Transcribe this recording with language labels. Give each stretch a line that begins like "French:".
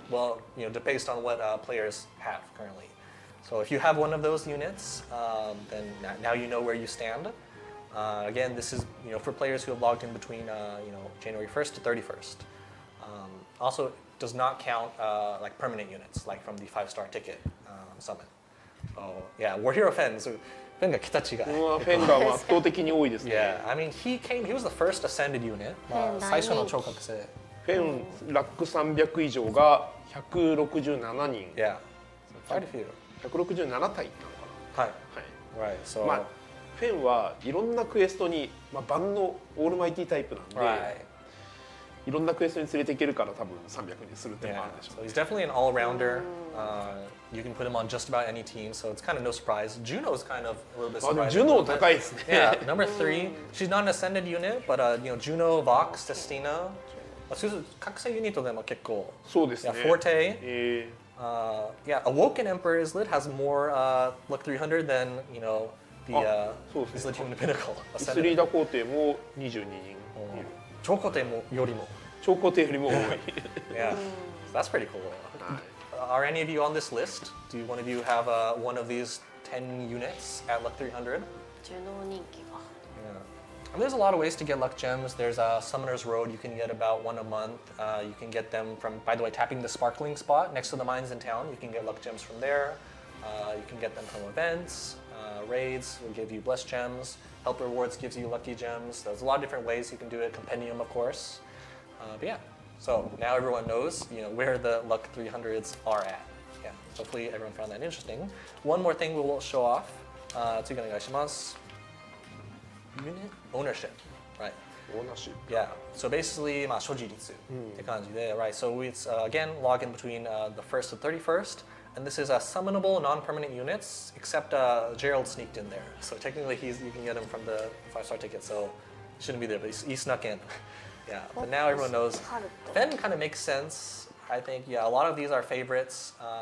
English: Well, based on what players have currently. So if you have one of those units, then now you know where you stand. Again, this is for players who have logged in between January 1st to 31st. Also, does not count like permanent units, like from the 5-star ticket summon. So yeah, War Hero Fen. So Fen
Japanese: が桁違い。フェンが圧倒的に多いですね。
English: Yeah, I mean he was the first ascended unit.
Japanese: 最初の超覚醒。フェンラック300以上が167人。
English: Yeah, quite a few.
Japanese: 167体なのかな。
English: はい。Right. So
Japanese: まあフェンはいろんなクエストに万能オールマイティタイプなんで。
English: Right.
Japanese: いろんなクエストに連れていけるから多分300にするってもあるでしょう。
English: So he's definitely an all-rounder. You can put him on just about any team, so it's kind of no surprise. Juno's kind of a little bit surprising.
Japanese: ジュノ高いですね。
English: Yeah, number 3. She's not an ascended unit, but Juno, Vox, Destina.
Japanese: 覚醒ユニットでも結構。そうですね。
English: Yeah, Forte. Yeah, Awoken Emperor Islet has more luck 300 than the Islet Human Pinnacle.
Japanese: イスリーダ皇帝も22人いる。超皇帝もよりも。超皇帝よりも多い。
English: Yeah, so that's pretty cool. Are any of you on this list? Do one of you have one of these 10 units at luck 300?
Japanese: 受能人気が。
English: Yeah. I mean, there's a lot of ways to get luck gems. There's a Summoner's Road. You can get about 1 a month. You can get them from, by the way, tapping the sparkling spot next to the mines in town. You can get luck gems from there. You can get them from events. Raids will give you blessed gems. Help rewards gives you lucky gems. There's a lot of different ways you can do it. Compendium, of course. But yeah, so now everyone knows where the luck 300s are at. Yeah, hopefully everyone found that interesting. One more thing we will show off.
Japanese: 次お願いします。
English: Unit ownership, right? Ownership. Yeah. So basically,
Japanese: 所持率って感じで,
English: right? So it's again log in between the 1st and 31st, and this is summonable non-permanent units, except Gerald sneaked in there. So technically, you can get him from the 5-star ticket. So he shouldn't be there, but he snuck in. Yeah. But now everyone knows. Fen kind of makes sense. I think, yeah, a lot of these are favorites.